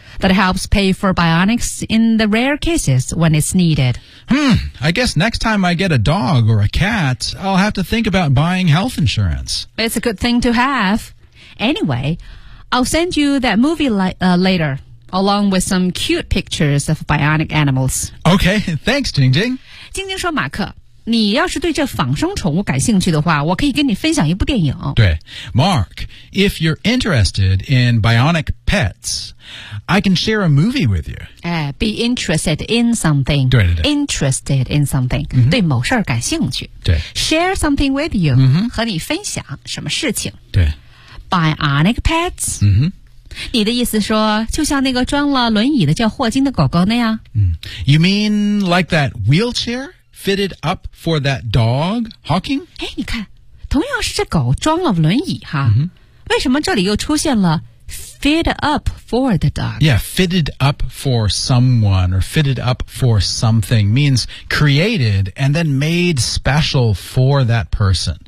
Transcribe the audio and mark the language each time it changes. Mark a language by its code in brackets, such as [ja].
[en] That helps pay for bionics in the rare cases when it's needed. Hmm, I guess next time I get a dog or a cat, I'll have to think about buying health insurance. It's a good thing to have. Anyway... I'll send you that movie later, along with some cute pictures of bionic animals. Okay, thanks, 晶晶。 [zh] 晶晶说，马克，你要是对这仿生宠物感兴趣的话，我可以跟你分享一部电影。 [en] 对， Mark, if you're interested in bionic pets, I can share a movie with you. Be interested in something. [zh] 对对对。 [en] Interested in something,、 mm-hmm. [zh] 对某事儿感兴趣。对。 [en] Share something with you,、 mm-hmm. [zh] 和你分享什么事情。对。 [en] Bionic pets?、 Mm-hmm. [zh] 你的意思说就像那个装了轮椅的叫霍金的狗狗那样、 mm. [en] You mean like that wheelchair fitted up for that dog, Hawking? [zh] 哎，你看同样是这狗装了轮椅哈、 mm-hmm. 为什么这里又出现了 fit up for the dog? [en] Yeah, fitted up for someone or fitted up for something means created and then made special for that person.